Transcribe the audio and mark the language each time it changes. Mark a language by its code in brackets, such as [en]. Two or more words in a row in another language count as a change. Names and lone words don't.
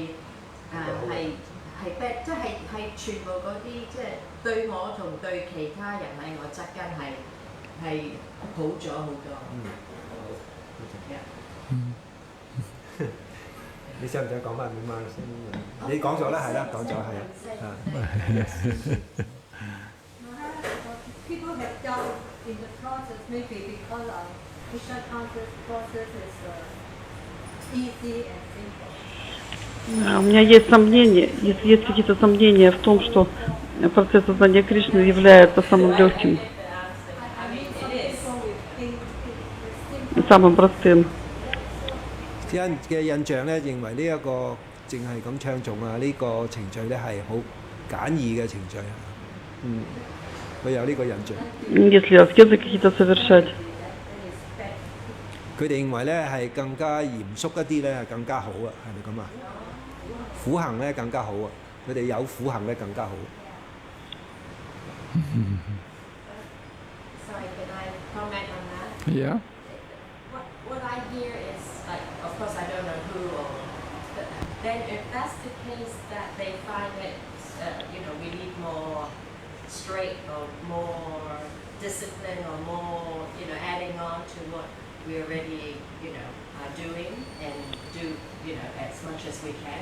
[yue] 係即係全部嗰啲即係對我同對其他人喺我側跟係好咗好多。你想唔想講翻點啊？你講咗啦，係啦，講咗係啊。 [en] People have doubt in the process, maybe because Krishna conscious process is easy and simple. [ru] У меня есть сомнения, есть какие-то сомнения в том, что процесс сознания Кришны является самым легким и самым простым. [yue] 啲人嘅印象咧，認為呢一個淨係咁唱頌啊，呢個程序咧係好簡易嘅程序啊。佢有呢個印象。 [ru] Если аскезы какие-то совершать. [yue] 佢哋認為咧係更加嚴肅一啲咧，更加好啊，係咪咁啊？苦行咧更加好啊，佢哋有苦行咧更加好。 [en] Sorry, can I comment on that? Yeah. What I hear is, like, of course I don't know who, but then if that's the case that they find it, we need more straight or more discipline or more, adding on to what we already, are doing and do, as much as we can.